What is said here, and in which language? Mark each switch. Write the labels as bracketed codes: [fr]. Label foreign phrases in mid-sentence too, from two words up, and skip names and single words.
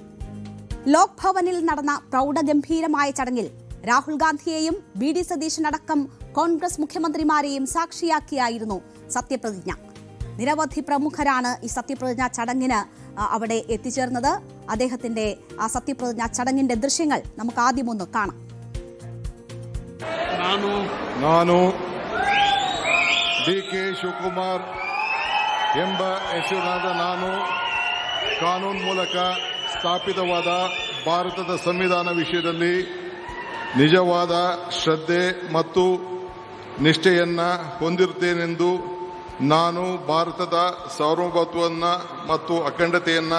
[ml] ലോക് ഭവനിൽ നടന്ന പ്രൗഢഗംഭീരമായ ചടങ്ങിൽ രാഹുൽ ഗാന്ധിയെയും ബി ഡി സതീശനടക്കം കോൺഗ്രസ് മുഖ്യമന്ത്രിമാരെയും സാക്ഷിയാക്കിയായിരുന്നു സത്യപ്രതിജ്ഞ. നിരവധി പ്രമുഖരാണ് ഈ സത്യപ്രതിജ്ഞാ ചടങ്ങിന് അവിടെ എത്തിച്ചേർന്നത്. അദ്ദേഹത്തിന്റെ ആ സത്യപ്രതിജ്ഞാ ചടങ്ങിന്റെ ദൃശ്യങ്ങൾ നമുക്ക് ആദ്യം ഒന്ന് കാണാം. [kn] ನಾನು ಡಿ ಕೆ ಶಿವಕುಮಾರ್ ಎಂಬ ಹೆಸರಿನಾದ ನಾನು ಕಾನೂನು ಮೂಲಕ ಸ್ಥಾಪಿತವಾದ ಭಾರತದ ಸಂವಿಧಾನ ವಿಷಯದಲ್ಲಿ ನಿಜವಾದ ಶ್ರದ್ಧೆ ಮತ್ತು ನಿಷ್ಠೆಯನ್ನ ಹೊಂದಿರುತ್ತೇನೆಂದು ನಾನು ಭಾರತದ ಸಾರ್ವಭೌಮತ್ವವನ್ನು ಮತ್ತು ಅಖಂಡತೆಯನ್ನು